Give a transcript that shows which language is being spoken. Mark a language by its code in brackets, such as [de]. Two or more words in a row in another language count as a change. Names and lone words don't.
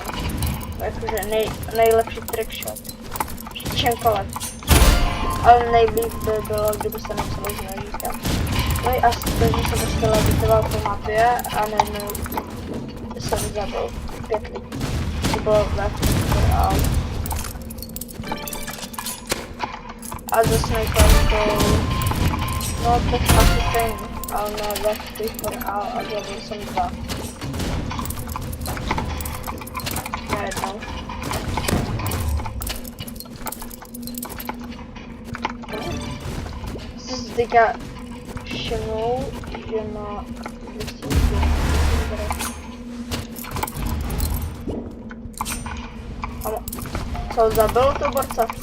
[cs] Jakože nejlepší trickshot. Čemkoliv. Ale nejlíp by bylo, kdyby se napsalo s nožíkem. No i asi to, že jsem prostě levitoval po mapě a najednou jsem zabil 5 lidí. To bylo [en] left for out. [cs] A ze sniperkou, no tak asi stejný, ale ne [en] left for out [cs] a zabil jsem 2. Najednou. Jsi si teďka všimnul, že má 200 Ano, co zabil to borce?